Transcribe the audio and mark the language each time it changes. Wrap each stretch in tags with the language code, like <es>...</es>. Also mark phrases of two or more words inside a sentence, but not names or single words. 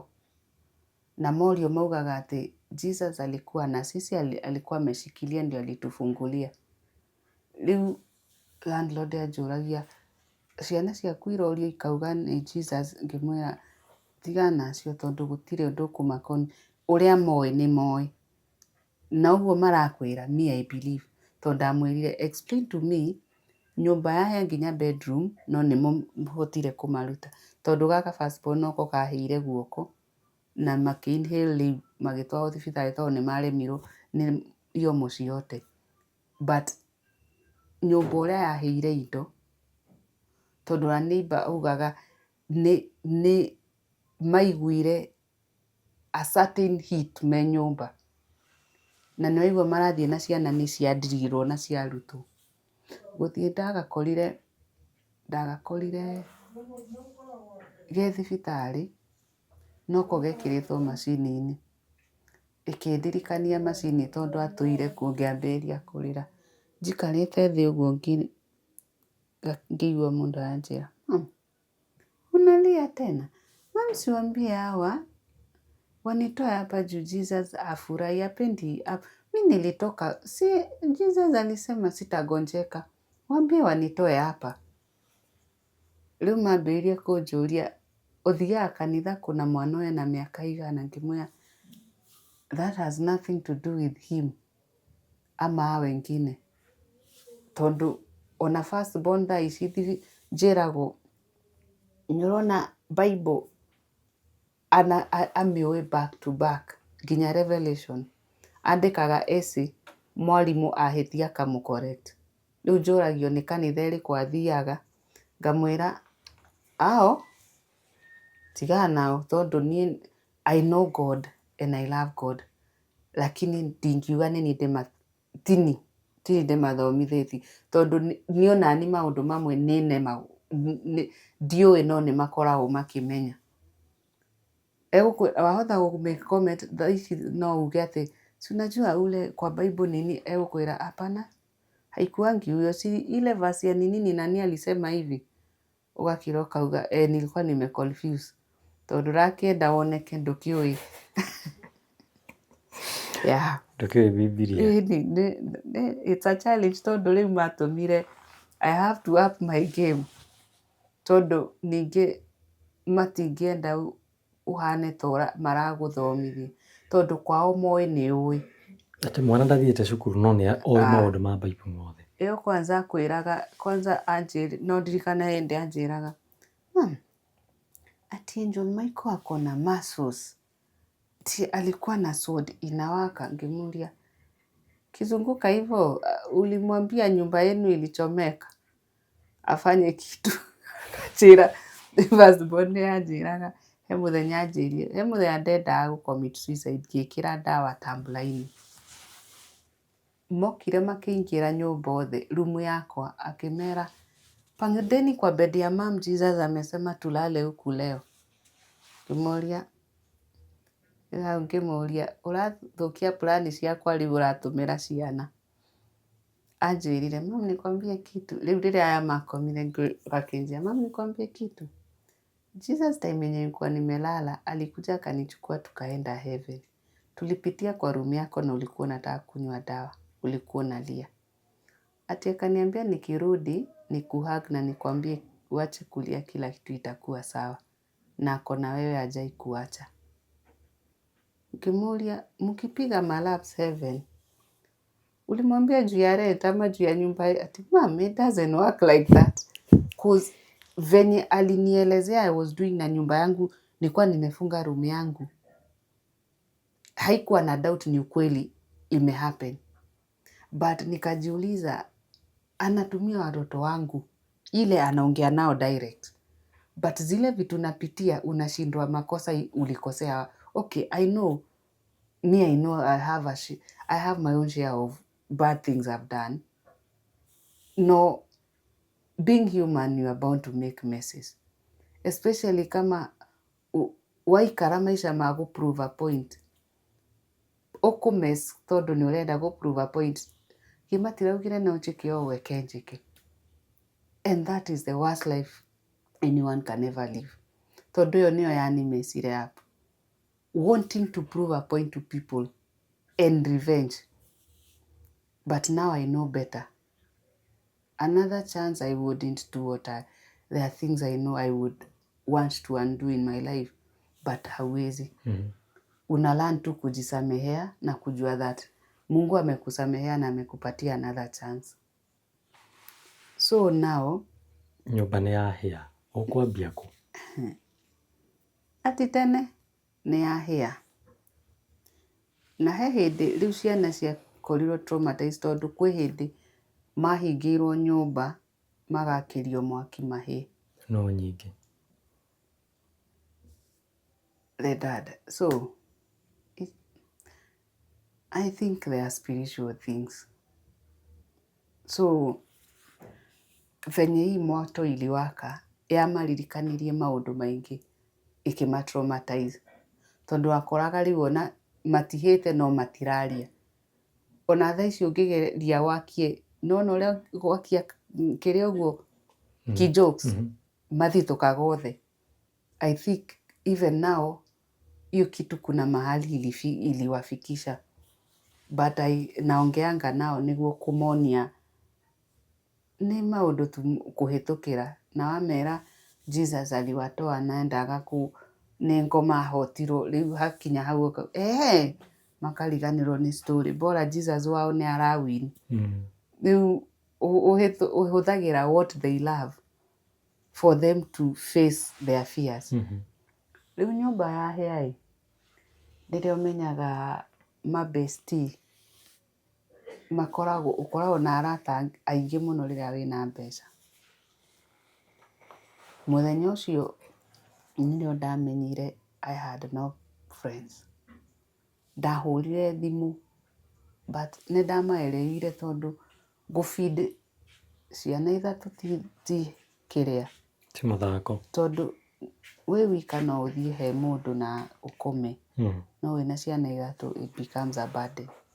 <ki>Na morio maugaga atĩ</ki> <sw>Jesus alikuwa na sisi alikuwa ameshikilia ndio alitufungulia.</sw> <ki>Rĩu landlord anjũragia ciana ciaku irorio ikauga nĩ Jesus, ngĩmwĩra tigana nacio tondũ gũtirĩ ũndũ ũkũmakoni, ũrĩa moĩ nĩ moĩ na ũguo marakwĩra me</ki> <en>I believe</en> <ki>tondũ ndamwĩrire</ki> <en>explain to me</en> <ki>nyũmba yahĩa nginya bedroom no nĩ mũhotire kũmaruta tondũ gaka</ki> <en>first born</en> <ki>noko kahĩire guoko na makĩ-inhale rĩu magĩtwarwo thibitarĩ tondũ nĩ maremirwo nĩ iomo ciothe. But nyũmba ũrĩa yahĩire indo tondũ wa neighbor augaga nĩ maiguire</ki> <en>a certain heat</en> <ki>me nyũmba na nĩ waigua marathiĩ na ciana nĩ ciandirirwo na ciarutwo. Gũthiĩ ndagakorire ge thibitarĩ noko gekĩrĩtwo macini-inĩ. Ĩkĩndirikania macini tondũ atũire kuo ngĩambĩrĩria kũrĩra. Njikarĩte thĩ ũguo ngĩigua mũndũ anjĩra</ki> <sw>unalia tena? Mama siwaambie hawa wanitoe hapa juu Jesus afurahi apendi. Mi nilitoka, si Jesus alisema sitagonjeka, wambie wanitoe hapa.</sw> <ki>Rĩu mambĩrĩrie kũnjũria ũthiaga kanitha kuna mwana ũyũ na mĩaka igana, ngĩmwĩra</ki> <en>that has nothing to do with him</en> <sw>ama wengine,</sw> <ki>tondu ona</ki> <en>first born</en> <ki>thaa ici njĩragwo nĩũrona Bible amĩũĩ</ki> <en>back to back</en> <ki>nginya Revelation, andĩkaga esi mwarimũ ahĩtia akamũ-correct. Rĩu njũragio nĩ kanitha ĩrĩkũ athiaga, ngamwĩra ao tigaga nao tondu niĩ</ki> <en>I know God and I love God,</en> <ki>lakini ndingiuga nĩ tini ndĩmathomithĩtie tondu niĩ onani maũndũ mamwe ndiũĩ no nĩ makoragwo makĩmenya. Wahota gũ-make comment thaa ici no uge atĩ</ki> <sw>si unajua ule kwa Bible nini, egũkwĩra hapana haikuangi huyo, si ile verse ya nini nani alisema hivi,</sw> <ki>ugakira ukauga</ki> <sw>nilikuwa nime-confuse</sw> <ki>tondu rakĩenda woneke ndũkĩũĩ.</ki> <en>Yeah.</en> <ki>Ndũkĩũĩ Bibilia.</ki> <en>It's a challenge</en> <ki>tondu rĩu matũmire</ki> <en>I have to up my game</en> <ki>tondu ningĩ matingĩenda ũhane ta maragũthomithia tondu kwao moĩ nĩ ũĩ. Atĩ mwana ndathiĩte cukuru no nĩ oĩ maũndũ ma Bible mothe. Ĩyo kwanza akwĩraga, kwanza no ndirikana hĩndĩ anjĩraga ati Angel Michael</ki> <sw>ako na muscles, ti alikuwa na sword inawaka. Ngimuulia kizunguka hivyo, ulimwambia nyumba yenu ilichomeka afanye kitu?</sw> <ki>Akachira first born anjĩraga he mũthenya anjĩrire, he mũthenya ndendaga gũ-commit suicide ngĩkĩra ndawa tumbler-inĩ. Mokire makĩingĩra nyũmba othe rumu yakwa, akĩmera</ki> <sw>pandeni kwa bed ya mom, Jesus amesema tulale huku leo.</sw> <ki>Ngĩmũria ũrathukia plani ciakwa rĩu ũratũmĩra ciana.</ki> <sw>Anjĩrire mom nikwambie kitu.</sw> <ki>Rĩu rĩrĩa aya makomire akĩnjia</ki> <sw>mom nikwambie kitu, Jesus time yenye nilikuwa nimelala alikuja akanichukua tukaenda heaven. Tulipitia kwa room yako na ulikuwa unataka kunywa dawa, ulikuwa unalia. Ati akaniambia nikirudi nikuhug na nikwambie uache kulia, kila kitu itakuwa sawa na ako na wewe hajai kuacha. Nikimuulia mkipiga malaps heaven, ulimwambia juu ya rent ama juu ya nyumba?</sw> <en>Ati mom, it doesn't work like that.</en> <sw>Cause venye alinielezea</sw> <en>I was doing</en> <sw>na nyumba yangu, nilikuwa nimefunga room yangu, haikuwa na doubt ni ukweli imehappen. But nikajiuliza anatumia watoto wangu, ile anaongea nao direct, but zile vitu napitia unashindwa makosa ulikosea.</sw> <en>Okay, I know I have my own share of bad things I've done. No, being human, you are bound to make messes, especially kama</en> <ki>waikara maisha ma</ki> <en>prove a point.</en> <ki>Okumes tondu ni urenda</ki> <en>prove a point,</en> <ki>gimatiraugire no njike o weke njike.</ki> <en>And that is the worst life anyone can ever live.</en> <ki>Tondu yo niyo yani mesire</ki> <en>up, wanting to prove a point to people and revenge. But now I know better. Another chance I wouldn't do there are things I know I would want to undo in my life, but hawezi.</en> <sw>Unalearn tu kujisamehea na kujua that Mungu amekusamehea na amekupatia</sw> <en>another chance. So now</en> <ki>nyumba nĩ yahĩa, ũkwambia kũ? Ati tene nĩ yahĩa, na he hĩndĩ rĩu ciana ciakorirwo traumatized tondu kwĩ hĩndĩ mahingĩirwo nyũmba magakĩrio mwaki mahĩe. No nyingĩ.</ki> <en>The dad. So I think they are spiritual things.</en> <ki>So</ki> <sw>venye hii moto iliwaka</sw> <ki>yamaririkanĩrie maũndũ maingĩ, ĩkĩmatraumatize tondu wakoraga rĩu ona matihĩte no matiraria. Ona thaa ici ũngĩgeria wakie, nona ũrĩa gwakia kĩrĩa ũguo ki-jokes mathitũkaga othe.</ki> <en>I think even now</en> <sw>hiyo kitu kuna mahali iliwafikisha,</sw> <ki>but</ki> <sw>naongeanga nao</sw> <ki>niguo kumonia nĩ maũndũ tu kũhĩtũkĩra, na wamera Jesus aliwatoa naendaga nĩ ngoma ahotirwo, rĩu hakinya hau makariganĩrwo nĩ story, bora Jesus wao nĩ arawini. Rĩu ũhũthagĩra</ki> <en>what they love for them to face their fears.</en> <ki>Rĩu nyũmba yahĩa rĩrĩa ũmenyaga mabesti ũkoragwo na arata aingĩ mũno rĩrĩa wĩna mbeca. Mũthenya ũcio nĩrĩo ndamenyire</ki> <en>I had no friends.</en> <ki>Ndahũrire thimũ but nĩ ndamaereire tondũ gũ feed ciana ithatũ ti kĩrĩa, ti mathako, tondũ wĩ wika no ũthiĩ he mũndũ na ũkome, no wĩna ciana ithatũ</ki> <en>it becomes a burden.</en>